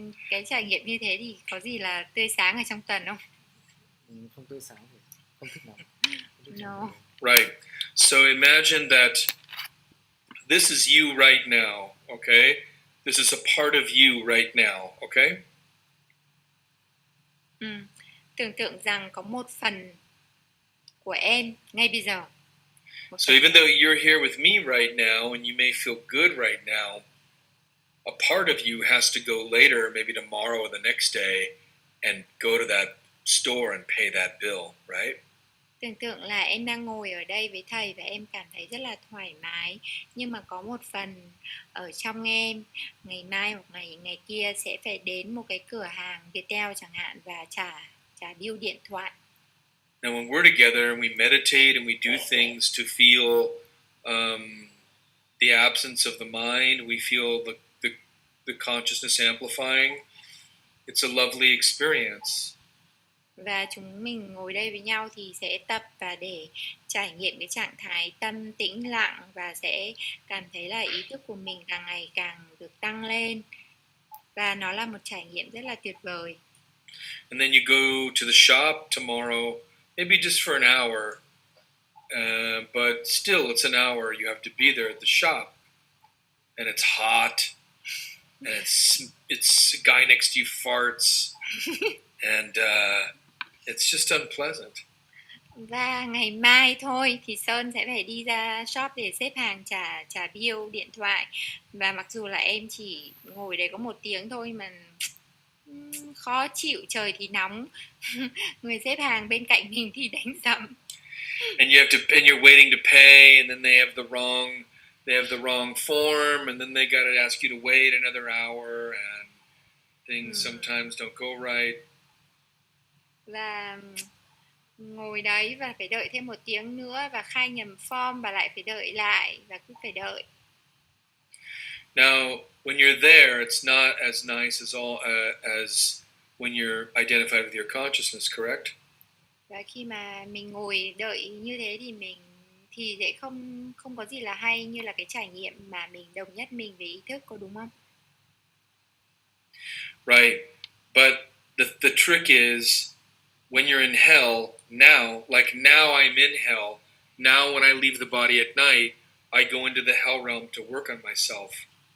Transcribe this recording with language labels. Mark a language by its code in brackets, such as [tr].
[vi] Cái trải nghiệm như thế thì có gì là tươi sáng ở trong tuần không? Không tươi sáng thì không thích lắm. [en] No. Right. So imagine that this is you right now, okay? This is a part of you right now, okay? [vi] Tưởng tượng rằng có một phần của em ngay bây giờ. [en] So even though you're here with me right now and you may feel good right now, a part of you has to go later, maybe tomorrow or the next day, and go to that store and pay that bill, right? [vi] Tưởng tượng là em đang ngồi ở đây với thầy và em cảm thấy rất là thoải mái, nhưng mà có một phần ở trong em ngày mai hoặc ngày kia sẽ phải đến một cái cửa hàng Viettel chẳng hạn và trả bill điện thoại. [en] Now when we're together and we meditate and we do things to feel the absence of the mind, we feel the consciousness amplifying. It's a lovely experience. [vi] Và chúng mình ngồi đây với nhau thì sẽ tập và để trải nghiệm cái trạng thái tâm tĩnh lặng và sẽ cảm thấy là ý thức của mình càng ngày càng được tăng lên. Và nó là một trải nghiệm rất là tuyệt vời. [en] And then you go to the shop tomorrow, maybe just for an hour, but still it's an hour. You have to be there at the shop, and it's hot, and it's a guy next to you farts, and it's just unpleasant. [vi] Và ngày mai thôi thì Sơn sẽ phải đi ra shop để xếp hàng trả bill điện thoại. Và mặc dù là em chỉ ngồi đấy có 1 tiếng thôi mà khó chịu, trời thì nóng. Người xếp hàng bên cạnh mình thì đánh rắm. [en] And you're waiting to pay, and then they have the wrong form, and then they got to ask you to wait another hour, and things sometimes don't go right. [vi] Và ngồi đấy và phải đợi thêm 1 tiếng nữa và khai nhầm form và lại phải đợi lại và cứ phải đợi. [en] Now, when you're there, it's not as nice as when you're identified with your consciousness, correct? [vi] Và khi mà mình ngồi đợi như thế thì sẽ không có gì là hay như là cái trải nghiệm mà mình đồng nhất mình với ý thức, có đúng không? [en] Right. But the trick is when you're in hell, now I'm in hell, now when I leave the body at night, I go into the hell realm to work on myself.